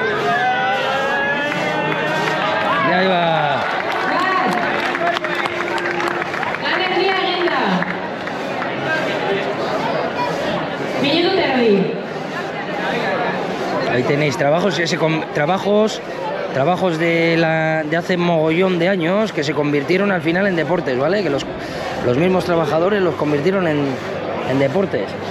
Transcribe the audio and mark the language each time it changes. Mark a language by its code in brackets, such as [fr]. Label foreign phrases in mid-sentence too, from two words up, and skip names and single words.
[es] Y ahí va. [eu] Lan erdia egin da. Minutu terdi. [es] Ahí tenéis trabajos de hace mogollón de años que se convirtieron al final en deportes, ¿vale? Que los mismos trabajadores los convirtieron en deportes.